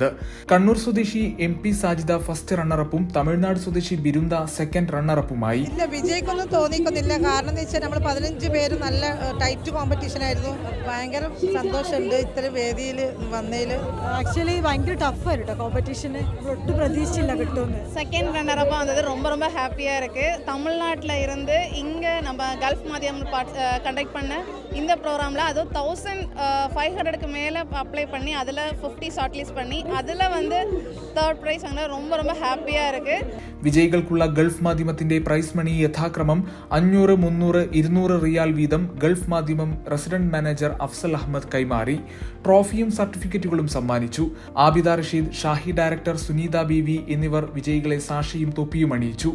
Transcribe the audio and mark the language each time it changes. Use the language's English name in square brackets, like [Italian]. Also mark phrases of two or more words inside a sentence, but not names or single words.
[Malayalam] കണ്ണൂർ സ്വദേശി MP സാജിദ ഫസ്റ്റ് റണ്ണറപ്പും തമിഴ്നാട് സ്വദേശി ബിരുന്ദ സെക്കൻഡ് റണ്ണറപ്പുമായി. വിജയിക്കൊന്നും തോന്നിക്കുന്നില്ല. കാരണം എന്ന് വെച്ചാൽ നമ്മൾ 15 പേര് നല്ല [English] tight competition [Malayalam] ആയിരുന്നു. ഭയങ്കര സന്തോഷമുണ്ട് ഇത്ര വേദിയിൽ വന്നതിൽ. ആക്ച്വലി ഭയങ്കര ടഫായിരുന്നു കോമ്പറ്റീഷന്. ഒട്ടും പ്രതീക്ഷിച്ചില്ല കിട്ടും. [Tamil] செகண்ட் ரன்னரப்பாக வந்தது ரொம்ப ஹாப்பியாக இருக்குது. தமிழ்நாட்டில் இருந்து இங்கே நம்ம கல்ஃப் மாத்தியம் கண்டக்ட் பண்ண இந்த ப்ரோக்ராமில் அதுவும் 1500க்கு மேலே அப்ளை பண்ணி அதில் 50 [English] short list [Tamil] பண்ணி அதில் வந்து [English] third prize [Tamil] வாங்கினா ரொம்ப ஹாப்பியாக இருக்குது. [Malayalam] വിജയികൾക്കുള്ള ഗൾഫ് മാധ്യമത്തിന്റെ [English] prize money [Malayalam] യഥാക്രമം 500, 300, 200 റിയാൽ വീതം ഗൾഫ് മാധ്യമം [English] resident manager [Malayalam] അഫ്സൽ അഹമ്മദ് കൈമാറി. ട്രോഫിയും സർട്ടിഫിക്കറ്റുകളും സമ്മാനിച്ചു. ആബിദ റഷീദ്, ഷാഹി ഡയറക്ടർ സുനീത ബീവി എന്നിവർ വിജയികളെ സാക്ഷിയും തൊപ്പിയും അണിയിച്ചു.